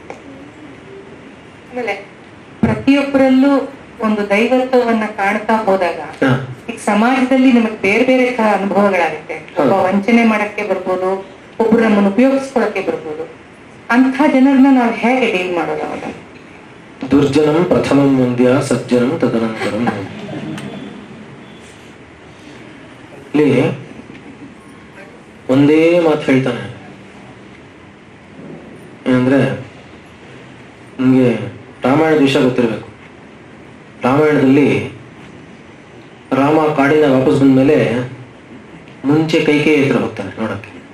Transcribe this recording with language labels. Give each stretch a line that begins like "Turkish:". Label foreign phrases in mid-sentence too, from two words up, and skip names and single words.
Kannada: ಆಮೇಲೆ ಪ್ರತಿಯೊಬ್ಬರಲ್ಲೂ ಒಂದು ದೈವತ್ವವನ್ನ ಕಾಣ್ತಾ ಹೋದಾಗ ಈಗ ಸಮಾಜದಲ್ಲಿ ನಮಗೆ ಬೇರೆ ಬೇರೆ ತರ ಅನುಭವಗಳಾಗುತ್ತೆ. ಒಬ್ಬ ವಂಚನೆ ಮಾಡಕ್ಕೆ ಬರ್ಬೋದು, ಒಬ್ರು ನಮ್ಮನ್ನು ಉಪಯೋಗಿಸ್ಕೊಳಕ್ಕೆ ಬರ್ಬೋದು. ಅಂಥ ಜನರನ್ನ ನಾವು ಹೇಗೆ ಡೀಲ್ ಮಾಡೋದು? ಅವಾಗ
Sanskrit: ದುರ್ಜನಂ ಪ್ರಥಮಂ ಮುಂದ್ಯ ಸಜ್ಜನಂ ತದನಂತರಂ.
Kannada: ಇಲ್ಲಿ ಒಂದೇ ಮಾತು ಹೇಳ್ತಾನೆ. ಏನಂದ್ರೆ, ನಿಮಗೆ ರಾಮಾಯಣದ ವಿಷಯ ಗೊತ್ತಿರಬೇಕು. ರಾಮಾಯಣದಲ್ಲಿ ರಾಮ ಕಾಡಿನ ವಾಪಸ್ ಬಂದ್ಮೇಲೆ ಮುಂಚೆ ಕೈಕೇಯಿ ಹತ್ರ ಹೋಗ್ತಾನೆ ನೋಡಕ್ಕೆ.